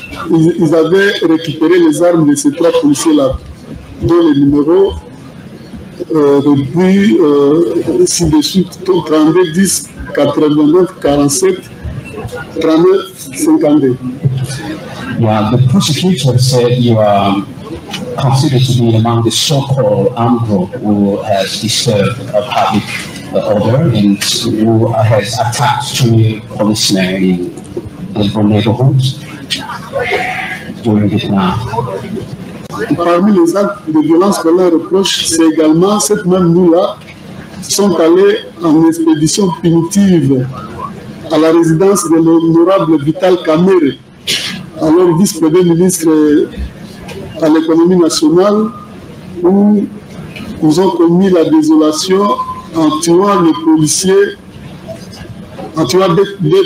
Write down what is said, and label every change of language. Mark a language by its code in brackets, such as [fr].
[fr] Ils avaient récupéré les armes de ces 3 policiers-là, dont les numéros depuis ci-dessus, 32 10 89 47 39 52. [en] yeah, the prosecutor said you are considered to be among the so-called armed group who has disturbed a public order and who has attacked 2 policemen in the neighborhoods during this night. [fr] Parmi les actes de violence qu'on leur reproche, c'est également cette même nuit-là sont allés en expédition punitive à la résidence de l'honorable Vital Kamerhe, alors vice-premier ministre à l'économie nationale, où ils ont commis la désolation en tuant les policiers, en tuant deux